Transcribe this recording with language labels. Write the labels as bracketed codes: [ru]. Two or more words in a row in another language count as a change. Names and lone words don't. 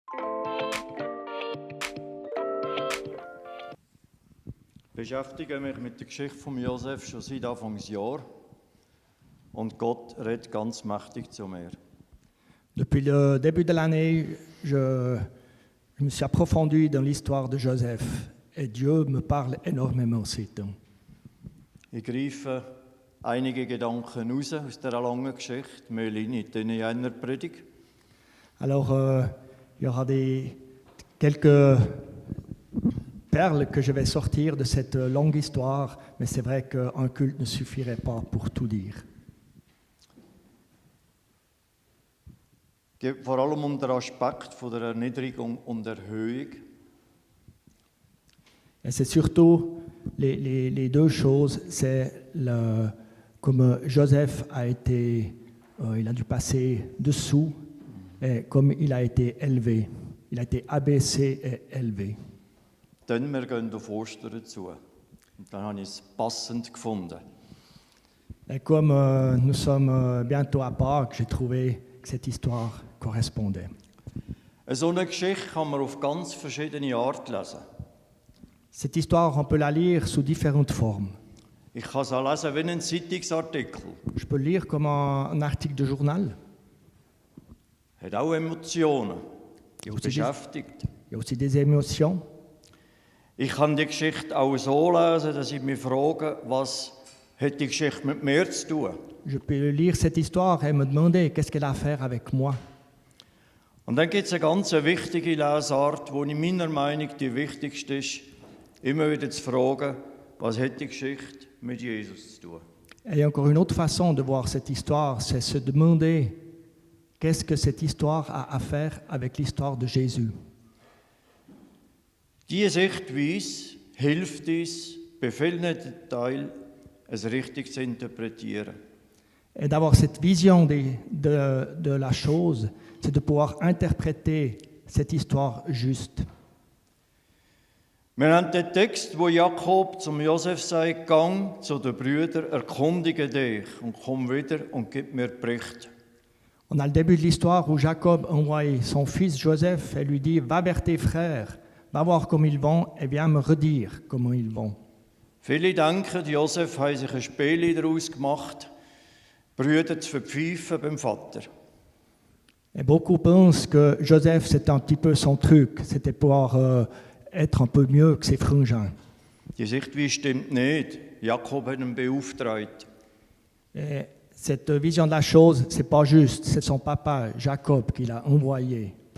[de] Ich beschäftige mich mit der Geschichte von Josef schon seit Anfangsjahr und Gott redet ganz mächtig zu mir. [fr] Depuis le début de l'année, je me suis approfondi dans l'histoire de Joseph et Dieu me parle énormément ces temps. [de] Ich greife einige Gedanken raus aus dieser langen Geschichte, Melanie, in einer Predigt. [fr] Alors, il y aura quelques perles que je vais sortir de cette longue histoire, mais c'est vrai qu'un culte ne suffirait pas pour tout dire. [de] Es geht vor allem um den Aspekt von der Erniedrigung und Erhöhung. [fr] Et c'est surtout les deux choses, c'est comme Joseph a été, il a dû passer dessous, et comme il a été élevé. Il a été abaissé et élevé. [de] Dann wir gehen auf Ostern zu. Und dann habe ich es passend gefunden. [fr] Et comme nous sommes bientôt à Pâques, j'ai trouvé que cette histoire correspondait. [de] So eine Geschichte kann man auf ganz verschiedene Art lesen. [fr] Cette histoire, on peut la lire sous différentes formes. [de] Ich kann sie lesen wie einen Zeitungsartikel. [fr] Je peux le lire comme un article de journal. [de] Hat auch Emotionen. [fr] Il y a [de] Das [fr] aussi des- [de] beschäftigt. [fr] Il y a aussi des émotions. [de] Ich kann die Geschichte auch so lesen, dass ich mich frage, was hat die Geschichte mit mir zu tun? [fr] Je peux lire cette histoire et me demander qu'est-ce qu'elle a à faire avec moi. [de] Und dann gibt es eine ganz wichtige Lesart, die in meiner Meinung die wichtigste ist, immer wieder zu fragen, was hat die Geschichte mit Jesus zu tun? [fr] Et encore une autre façon de voir cette histoire, c'est se demander qu'est-ce que cette histoire a à faire avec l'histoire de Jésus. [de] Diese Sichtweise hilft uns, bei vielen Details es richtig zu interpretieren. [fr] Et d'avoir cette vision de la chose, c'est de pouvoir interpréter cette histoire juste. [de] Wir haben den Text, wo Jakob zum Josef sagt, gang zu den Brüdern, erkundige dich und komm wieder und gib mir Bericht. [fr] On a le début de l'histoire où Jacob envoie son fils Joseph et lui dit « Va vers tes frères, va voir comment ils vont et viens me redire comment ils vont. » [de] Viele denken, Josef hat sich ein Spiel daraus gemacht, Brüder zu verpfeifen beim Vater. [fr] Et beaucoup pensent que Joseph, c'était un petit peu son truc, c'était pouvoir être un peu mieux que ses frangins. [de] Die Sichtweise stimmt nicht. Jakob hat ihn beauftragt. [fr] Et cette vision de la chose, c'est pas juste, c'est son papa Jacob qui l'a envoyé pour